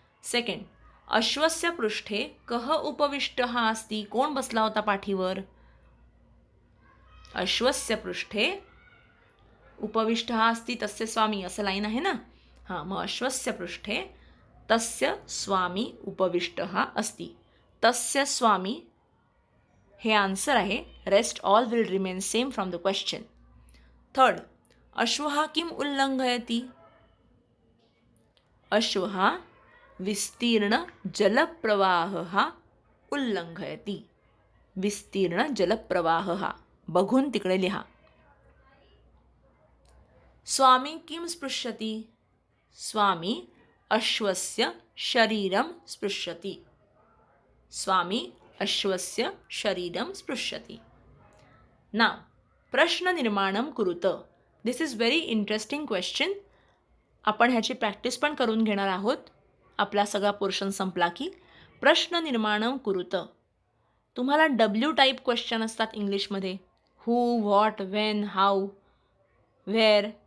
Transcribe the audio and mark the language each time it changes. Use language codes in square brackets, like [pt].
[sa] Second, अश्वस्य पृष्ठे कः उपविष्टः अस्ति? [mr] कोण बसला होता पाठीवर? [sa] अश्वस्य पृष्ठे उपविष्टः अस्ति तस्य स्वामी, [mr] असं लाईन आहे ना. [sa] हां, मग अश्वस्य पृष्ठे तस्य स्वामी उपविष्टः अस्ति. [mr] तस्य स्वामी हे आन्सर आहे. [en] Rest all will remain same from the question. Third, [sa] अश्वः किम् उल्लङ्घयति? अश्वः विस्तीर्णजलप्रवाहः उल्लङ्घयति. [mr] विस्तीर्णजलप्रवाहः. बघून तिकडे लिहा. [sa] स्वामी किं स्पृशति? स्वामी अश्वस्य शरीरं स्पृशति. स्वामी अश्वस्य शरीरं स्पृशति. नाव प्रश्ननिर्माणं कुरुत. [en] This is very interesting question. [mr] आपण ह्याची प्रॅक्टिस पण करून घेणार आहोत. आपला सगळा पोर्शन संपला की [sa] प्रश्ननिर्माणं कुरुत. [mr] तुम्हाला डब्ल्यू टाईप क्वेश्चन असतात इंग्लिशमध्ये. हू, व्हॉट, वेन, हाऊ, व्हेअर.